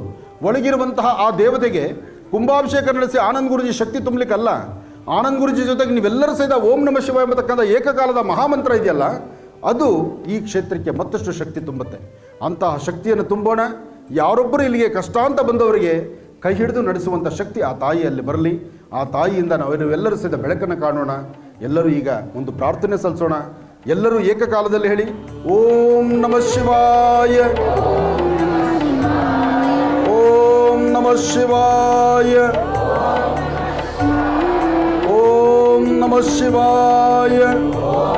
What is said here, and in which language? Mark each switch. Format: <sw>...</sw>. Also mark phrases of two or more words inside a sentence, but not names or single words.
<kn>ಒಳಗಿರುವಂತಹ ಆ ದೇವತೆಗೆ ಕುಂಭಾಭಿಷೇಕ ನಡೆಸಿ ಆನಂದ್ ಗುರೂಜಿ ಶಕ್ತಿ ತುಂಬಲಿಕ್ಕಲ್ಲ, ಆನಂದ್ ಗುರೂಜಿ ಜೊತೆಗೆ ನೀವೆಲ್ಲರೂ ಸಹಿತ</kn> <sa>ಓಂ ನಮಃ ಶಿವಾಯ</sa> <kn>ಎಂಬತಕ್ಕಂಥ ಏಕಕಾಲದ ಮಹಾಮಂತ್ರ ಇದೆಯಲ್ಲ, ಅದು ಈ ಕ್ಷೇತ್ರಕ್ಕೆ ಮತ್ತಷ್ಟು ಶಕ್ತಿ ತುಂಬುತ್ತೆ. ಅಂತಹ ಶಕ್ತಿಯನ್ನು ತುಂಬೋಣ. ಯಾರೊಬ್ಬರು ಇಲ್ಲಿಗೆ ಕಷ್ಟ ಅಂತ ಬಂದವರಿಗೆ ಕೈ ಹಿಡಿದು ನಡೆಸುವಂಥ ಶಕ್ತಿ ಆ ತಾಯಿಯಲ್ಲಿ ಬರಲಿ. ಆ ತಾಯಿಯಿಂದ ನಾವೆಲ್ಲರೂ ಸಹಿತ ಬೆಳಕನ್ನು ಕಾಣೋಣ. ಎಲ್ಲರೂ ಈಗ ಒಂದು ಪ್ರಾರ್ಥನೆ ಸಲ್ಲಿಸೋಣ. ಎಲ್ಲರೂ ಏಕಕಾಲದಲ್ಲಿ ಹೇಳಿ,</kn> <sa>ಓಂ ನಮಃ ಶಿವಾಯ, ಓಂ ನಮಃ ಶಿವಾಯ, ಓಂ ನಮಃ ಶಿವಾಯ.</sa>